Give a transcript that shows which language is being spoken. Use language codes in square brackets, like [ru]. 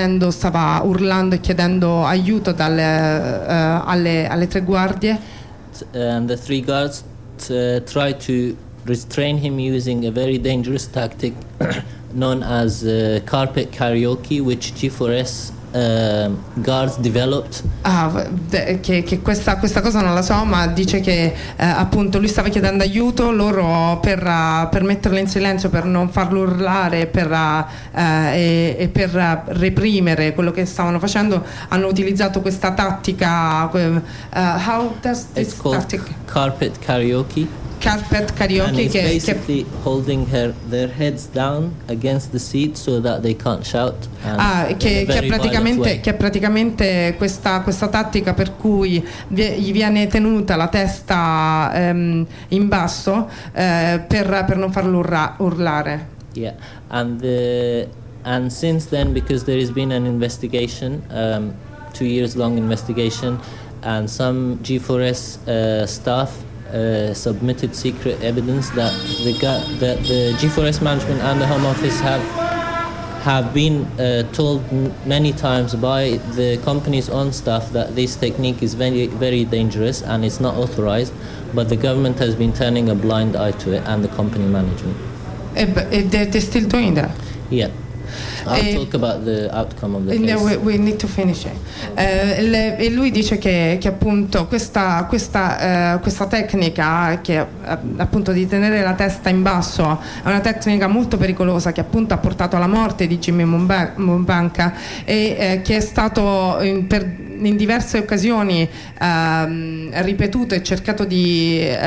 [it] stava urlando e chiedendo aiuto alle tre guardie. [en] And the three guards tried to restrain him using a very dangerous tactic known as carpet karaoke, which G4S guards developed. [it] Che questa cosa non la so, ma dice che appunto lui stava chiedendo aiuto loro per metterlo in silenzio, per non farlo urlare, per reprimere quello che stavano facendo. Hanno utilizzato questa tattica. [en] How does this It's called tactic? Carpet karaoke. Carpet karaoke, and it's basically holding their heads down against the seat so that they can't shout. [it] Che è praticamente questa tattica per cui gli viene tenuta la testa in basso per non farlo urlare. [en] Yeah, and since then, because there has been an investigation, 2 years long investigation, and some G4S staff. Submitted secret evidence that the G4S management and the Home Office have been told many times by the company's own staff that this technique is very, very dangerous and it's not authorized, but the government has been turning a blind eye to it and the company management. They're still doing that? Yeah. I'll talk about the outcome of the case. No, we need to finish it. [it] E lui dice che appunto questa tecnica, che appunto di tenere la testa in basso, è una tecnica molto pericolosa, che appunto ha portato alla morte di Jimmy Mubenga, e che è stato in diverse occasioni ripetuto e cercato di